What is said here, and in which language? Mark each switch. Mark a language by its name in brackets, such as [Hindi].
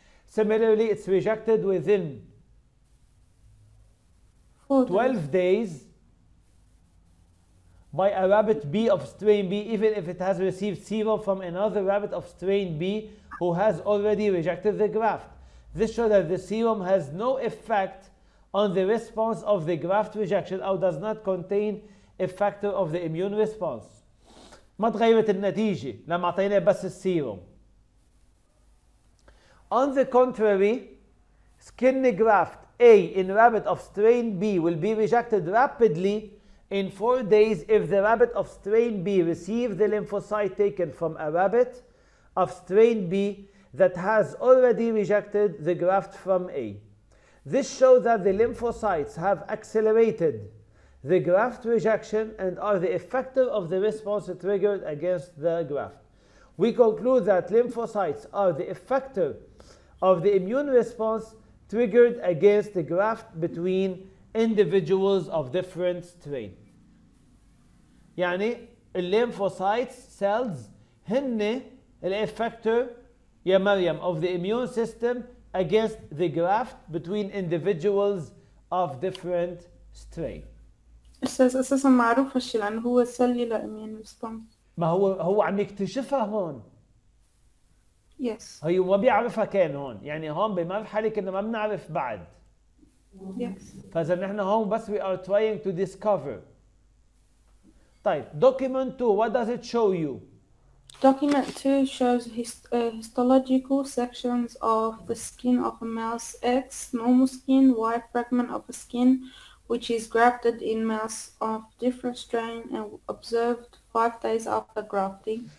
[English] Similarly, it's rejected within 12 days by a rabbit B of strain B, even if it has received serum from another rabbit of strain B who has already rejected the graft. This shows that the serum has no effect on the response of the graft rejection or does not contain a factor of the immune response. [Arabic] ما تغيرت النتيجة لما اعطينا بس السيروم. [English] On the contrary, skin graft A in rabbit of strain B will be rejected rapidly in 4 days if the rabbit of strain B received the lymphocyte taken from a rabbit of strain B that has already rejected the graft from A. This shows that the lymphocytes have accelerated the graft rejection and are the effector of the response triggered against the graft. We conclude that lymphocytes are the effector of the immune response triggered against the graft between individuals of different strain. يعني lymphocytes cells [Arabic] هن الeffector يا مريم [English] of the immune system against the graft between individuals of different strain. [Arabic] اساسا معروف هالشي لانه هو [English] cellular immune response. [Arabic] ما هو عم يكتشفها هون. [English] Yes. [Arabic] هي ما بيعرفها كان هون، يعني هون بمرحلة كنا ما بنعرف بعد. [English] Yes. [Arabic] فإذا نحن هون بس [English] we are trying to discover. طيب document 2 what does it show you? Document 2 shows histological sections of the skin of a mouse X, normal skin, Y fragment of a skin, which is grafted in mouse of different strain and observed 5 days after grafting.